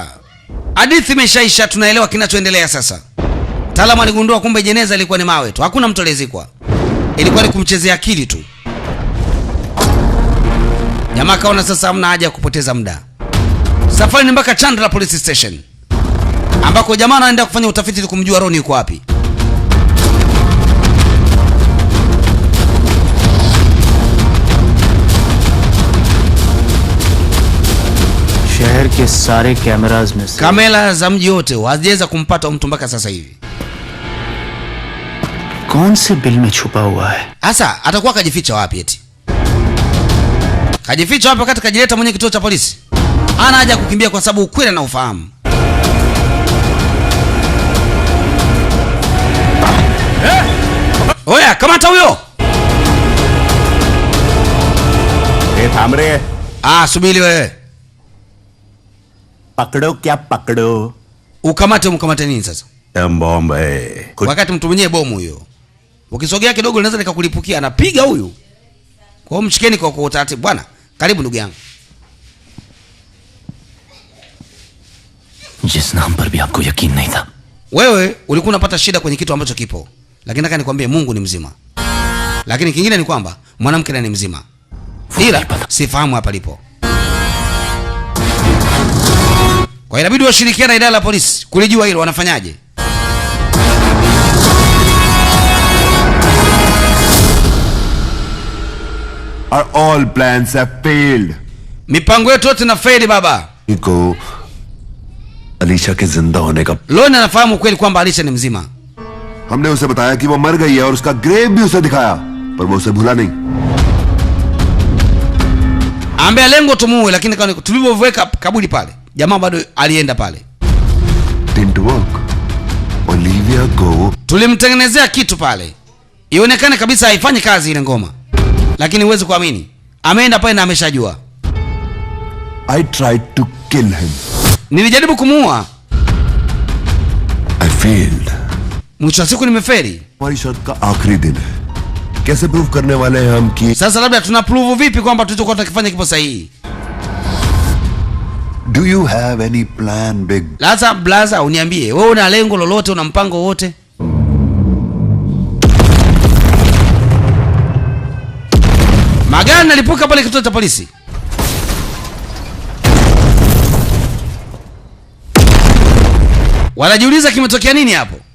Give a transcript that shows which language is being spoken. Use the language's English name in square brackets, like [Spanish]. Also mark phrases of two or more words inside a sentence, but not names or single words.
[Swahili] Hadithi imeshaisha, tunaelewa kinachoendelea sasa. Mtaalamu aligundua kumbe jeneza ilikuwa ni mawe tu. Hakuna mtu aliyezikwa. Ilikuwa ni kumchezea akili tu. Jamaa kaona sasa hamna haja ya kupoteza muda. Safari ni mpaka Chandra Police Station, ambako jamaa anaenda kufanya utafiti ili kumjua Roni yuko wapi. [Hindi] शहर के सारे कैमरास में से [Swahili] Kamera za mji wote haziweza kumpata mtu mpaka sasa hivi. [Hindi] कौन से बिल में छुपा हुआ है? [Swahili] Sasa atakuwa kajificha wapi eti? Kajificha wapi wakati kajileta mwenye kituo cha polisi? Hana haja kukimbia kwa sababu ukweli na ufahamu. Oya, kamata huyo. [Hindi] थाम रहे [Swahili] Subiri wewe. [Hindi] पकड़ो क्या पकड़ो [Swahili] Umkamate nini sasa? [Hindi] बॉम्ब है [Swahili] Wakati mtu mwenyewe bomu huyo. Ukisogea kidogo unaweza nikakulipukia, anapiga huyu. Kwa hiyo mshikeni kwa utaratibu bwana. Karibu ndugu yangu. [Hindi] जिस नाम पर भी आपको यकीन नहीं था. [Swahili] Wewe ulikuwa unapata shida kwenye kitu ambacho kipo. Lakini nataka nikwambie Mungu ni mzima. Lakini kingine ni kwamba mwanamke naye ni mzima. Ila sifahamu hapa lipo. Kwa inabidi washirikiane na idara ya polisi kulijua hilo wanafanyaje. [English] all plans have failed. [Swahili] Mipango yetu yote na faili baba. [Hindi] को अलीशा के जिंदा होने का [Swahili] Loni anafahamu kweli kwamba Alisha ni mzima. [Hindi] हमने उसे बताया कि वो मर गई है और उसका ग्रेव भी उसे दिखाया, पर वो उसे भूला नहीं. [Swahili] Ambia lengo tumuue, lakini tulivyoweka kaburi pale, jamaa bado alienda pale. [English] Didn't work. Olivia go. [Swahili] Tulimtengenezea kitu pale ionekane kabisa haifanyi kazi ile ngoma, lakini huwezi kuamini ameenda pale na ameshajua. [English] I tried to kill him. [Swahili] Nilijaribu kumuua. [English] I failed. [Swahili] Mwisho wa siku nimefeli. [Hindi] हमारी शर्त का आखिरी दिन है. कैसे प्रूव करने वाले हैं हम कि [Swahili] Sasa labda tuna prove vipi kwamba tulichokuwa tukifanya kipo sahihi? [English] Do you have any plan big? [Swahili] Sasa blaza, uniambie wewe una lengo lolote, una mpango wote? Magari nalipuka pale kituo cha polisi. Wanajiuliza kimetokea nini hapo?